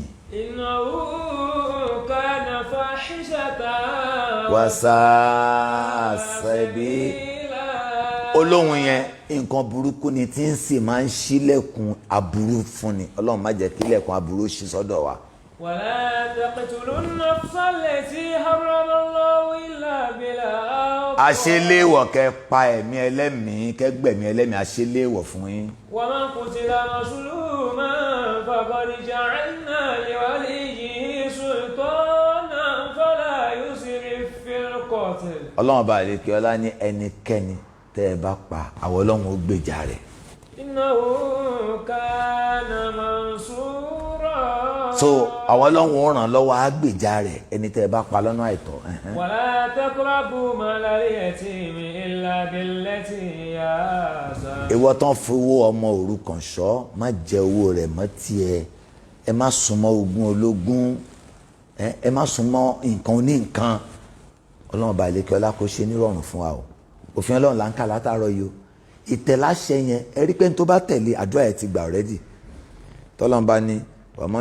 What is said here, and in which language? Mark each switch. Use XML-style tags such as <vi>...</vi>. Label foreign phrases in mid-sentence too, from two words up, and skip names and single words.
<ar>إنه كان فاحشة وساء سبيلا.</ar> <yo>olóhùn yẹn nǹkan burúkú ni tí ń sì máa ń ṣílẹ̀kùn aburú fún ni ọlọ́run má jẹ́ kí ilẹ̀kùn aburú ṣí sọ́dọ̀ wa.</yo> <ar>ولا تقتلوا النفس التي حرم الله إلا بالحق.</ar> <yo>àṣeléèwọ̀ kẹ́ pa ẹ̀mí ẹlẹ́mìí kẹ́ gbẹ̀mí ẹlẹ́mìí àṣeléèwọ̀ fún yín.</yo> <ar>ومن قتل مظلوما فقد جعلنا لوليه سلطانا فلا يسرف في القتل.</ar> <yo>ọlọ́run bá àlekè ọlá ní ẹnikẹ́ni tẹ́ ẹ bá pa àwọn ọlọ́run ó gbèjà rẹ̀.</yo> <ar>إنه كان منصورا.</ar> <yo>so àwọn ọlọ́run ó ràn lọ́wọ́ á gbèjà rẹ̀ ẹni tẹ́ ẹ bá pa lọ́nà àìtọ́.</yo> <ar>ولا تقربوا مال اليتيم إلا بالتي هي أحسن.</ar> <yo>ìwọ tán fowó ọmọ òrukàn ṣọ́ má jẹ owó rẹ̀ mọ́ tiẹ̀ ẹ má súnmọ́ ogún ológun ẹ má súnmọ́ nǹkan oníǹkan ọlọ́run bá àlekè ọlá kó ṣe nírọ̀rùn fún wa o òfin ọlọ́run là ń kà látàárọ̀ yìí o ìtẹ̀láṣẹ yẹn ẹ rí pé ní tó bá tẹ̀lé àdúrà ẹ̀ ti gbà ọ̀rẹ́dì tọ́lọ́n bá ní wàmọ́</yo>